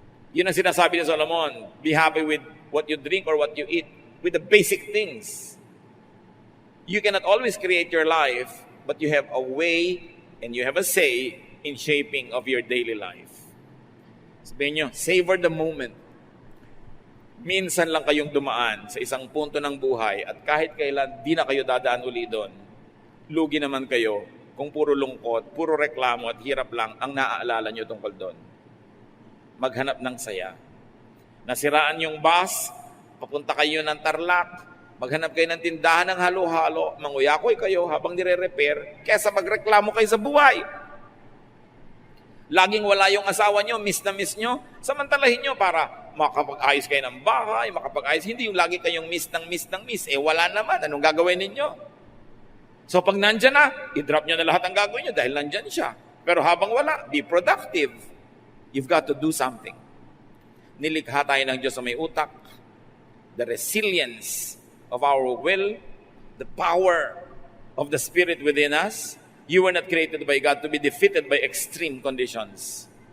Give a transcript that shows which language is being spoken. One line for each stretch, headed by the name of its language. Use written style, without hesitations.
Filipino: Yun ang sinasabi ni
English: Solomon, be happy with what you drink or what you eat, with the basic things. You cannot always create your life, but you have a way and you have a say in shaping of your daily life.
Filipino: Sabihin nyo,
English: savor the moment.
Filipino: Minsan lang kayong dumaan sa isang punto ng buhay at kahit kailan di na kayo dadaan uli doon. Lugi naman kayo kung puro lungkot, puro reklamo at hirap lang ang naaalala nyo tungkol doon. Maghanap ng saya. Nasiraan yung bus, papunta kayo ng Tarlac, maghanap kayo ng tindahan ng halo-halo, manguyakoy kayo habang nire-repair, kesa magreklamo kayo sa buhay. Laging wala yung asawa nyo, miss na miss nyo, samantalahin nyo para makapag-ayos kayo ng bahay, makapag-ayos. Hindi yung lagi kayong miss ng miss, wala naman, anong gagawin ninyo? So pag nandyan na, i-drop nyo na lahat ang gagawin nyo dahil nandyan siya. Pero habang wala,
English: be productive. You've got to do something.
Filipino: Nilikha tayo ng Diyos sa may utak,
English: the resilience of our will, the power of the Spirit within us. You were not created by God to be defeated by extreme conditions.